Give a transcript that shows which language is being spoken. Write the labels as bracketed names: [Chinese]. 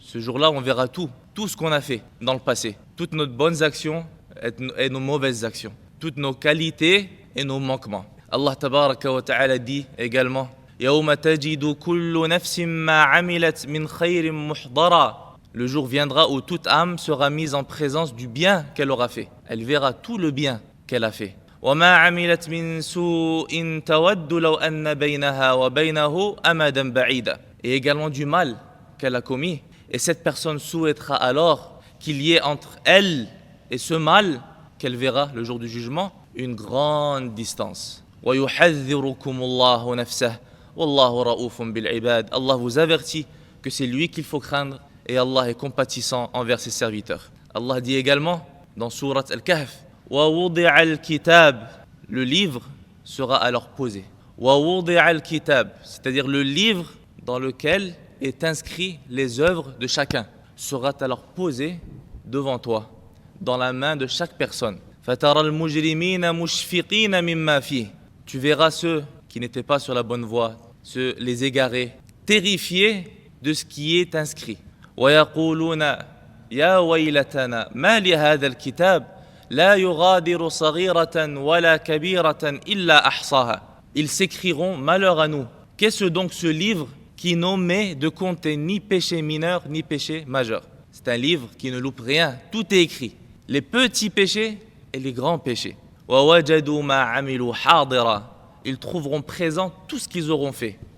[French] Ce jour-là, on verra tout ce qu'on a fait dans le passé, toutes nos bonnes actions et nos mauvaises actions, toutes nos qualités et nos manquements. [Arabic] Allah tabaraka wa ta'ala [French] dit également: [Arabic] Yawma tajidu kullu nafsin ma 'amilat min khayrin muhdara. [French] Le jour viendra où toute âme sera mise en présence du bien qu'elle aura fait. Elle verra tout le bien qu'elle a fait. [Arabic] وما عملت من سوء تود لو أن بينها وبينه أمدا بعيدا. [French] Et également du mal qu'elle a commis. Et cette personne souhaitera alors qu'il y ait entre elle et ce mal qu'elle verra le jour du jugement une grande distance. [Arabic] ويحذركم الله نفسه والله رؤوف بالعباد. [French] Allah vous avertit que c'est lui qu'il faut craindre et Allah est compatissant envers ses serviteurs. Allah dit également dans Surat Al-Kahf: [Arabic] وَوُضِعَ الْكِتَابِ. [French] Le livre sera alors posé. [Arabic] وَوُضِعَ الْكِتَابِ, [French] c'est-à-dire le livre dans lequel est inscrit les œuvres de chacun, sera alors posé devant toi, dans la main de chaque personne. [Arabic] فَتَرَى الْمُجْرِمِينَ مُشْفِقِينَ مِمَّا فِيهِ. [French] Tu verras ceux qui n'étaient pas sur la bonne voie, les égarés, terrifiés de ce qui est inscrit. [Arabic] وَيَقُولُونَ يَا وَيْلَتَنَا مَا لِهَذَا الْكِتَابِ لا يغادر صغيرة ولا كبيرة إلا أحصاها. [French] Ils s'écrieront malheur à nous. Qu'est-ce donc ce livre qui n'omet de compter ni péché mineur ni péché majeur? C'est un livre qui ne loupe rien, tout est écrit. Les petits péchés et les grands péchés. [Arabic] وَوَجَدُوا مَا عَمِلُوا حَاضِرًا. [French] Ils trouveront présent tout ce qu'ils auront fait.